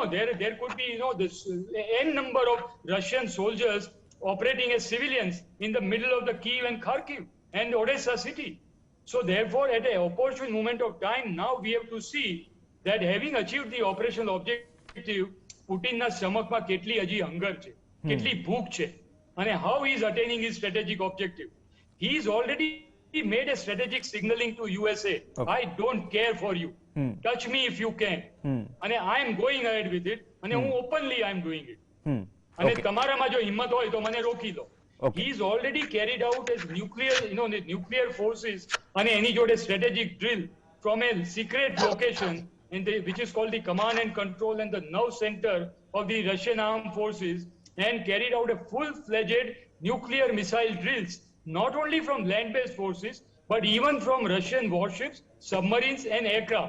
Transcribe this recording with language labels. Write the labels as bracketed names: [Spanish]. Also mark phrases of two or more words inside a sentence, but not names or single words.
[English] There could be, this n number of Russian soldiers operating as civilians in the middle of the Kyiv and Kharkiv and Odessa city. So therefore, at an opportune moment of time, now we have to see that having achieved the operational objective, Putin's stomachમાં [Gujarati] કેટલી હજી [English] hunger [Gujarati] છે, કેટલી ભૂખ છે, [English] and how he is attaining his strategic objective. He is already made a strategic signaling to USA. Okay. I don't care for you. Touch me if you can. And I am going ahead with it. And openly I am doing it. And [Gujarati] તમારામાં જો હિંમત હોય તો મને રોકી લો. [English] Okay. He is already carried out as nuclear, the nuclear forces and any strategic drill from a secret location which is called the command and control and the nerve center of the Russian armed forces, and carried out a full-fledged nuclear missile drills, not only from land-based forces, but even from Russian warships, submarines and aircraft.